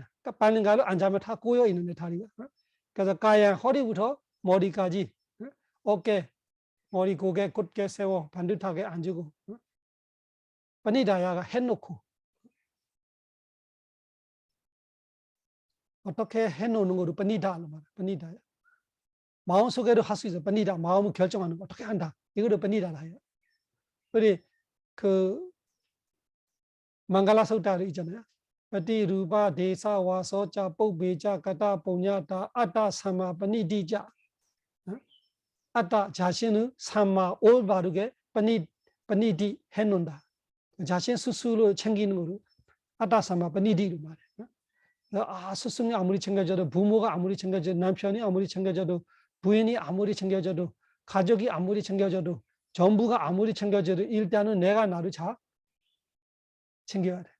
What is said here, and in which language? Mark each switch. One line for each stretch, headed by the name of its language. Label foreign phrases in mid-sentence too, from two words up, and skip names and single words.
Korean: 그러니까 빨린가로 앉으면 다 꼬여 있는데 다리가. 그래서 가야 허리부터 머리까지 어깨, 머리, 고개 곧게 세워 반듯하게 앉고 빠니다야가 해놓고 어떻게 해놓는 거로 빠니다로 말해. 빠니다야. 마음속에도 할 수 있어. 빠니다. 마음을 결정하는 거 어떻게 한다. 이거를 빠니다라 해요. 우리 그 망갈라 소타를 있잖아요.
Pali: Pati rupa desa wasocha pokbecha kata punyata atta sama panidija.
Korean: Atta 자신의 삼마 올 바르게 panidi 해놓는다. 자신 스스로 챙기는 거로 아tta 삼마 pan이디로 말해. 스승이 아무리 챙겨줘도 부모가 아무리 챙겨줘도 남편이 아무리 챙겨줘도 부인이 아무리 챙겨줘도 가족이 아무리 챙겨줘도 전부가 아무리 챙겨줘도 일단은 내가 나를 잘 챙겨야 돼.